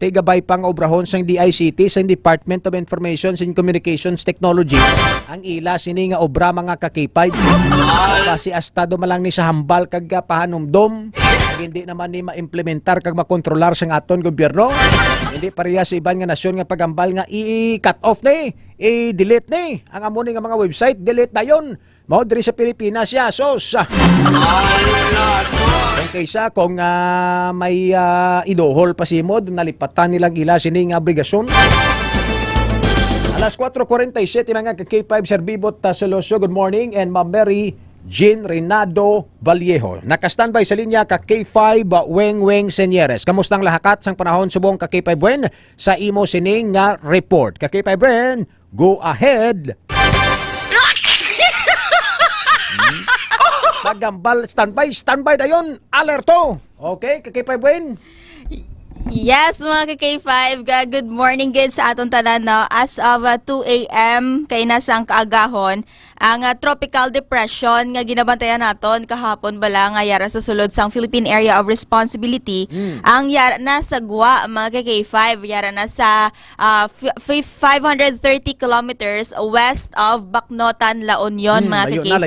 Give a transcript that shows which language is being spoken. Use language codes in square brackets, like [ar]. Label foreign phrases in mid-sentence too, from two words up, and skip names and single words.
[hil] Tigabay pang obrahon sang DICT, sang Department of Information and Communications Technology. Ang ila sini nga obra mga ka-K5. Kasi estado malang ni sa hambal kag pahanumdom. Hindi naman ni ma-implementar kag makontrolar sang aton gobyerno. Hindi pareha sa iban nga nasyon nga pagambal nga i-cut off ni, i-delete ni. Ang amo ni nga mga website, delete na yon. Mao diri sa Pilipinas ya, sos. Kaysa kung may idohol pa si Mod, nalipatan nilang ila sining obligasyon. Alas 4:47 mga ka-K5 Serbibot Solosyo. [en] Good morning, and Ma'am Mary Jean Reynado Vallejo. [hil] Naka-standby sa linya ka-K5 Weng Senyeres. Kamusta ang lahakat sang panahon subong ka-K5 Buen sa imo sining nga report? Ka-K5 Buen, [en] go ahead. [hil] Pagambal, standby dayon, alerto. Okay, ka-K5 Buen. Yes, mga ka-K5, [en] good morning good [hil] sa aton tanan, no? [en] As of 2 a.m. [hil] kay nasang kaagahon ang [en] tropical depression [hil] nga ginabantayan naton kahapon bala nga yara sa sulod sang Philippine Area of Responsibility. Ang yara na sa Gua, mga ka-K5, yara na sa 530 [en] kilometers west of [hil] Bacnotan, La Union, mga ka-K5.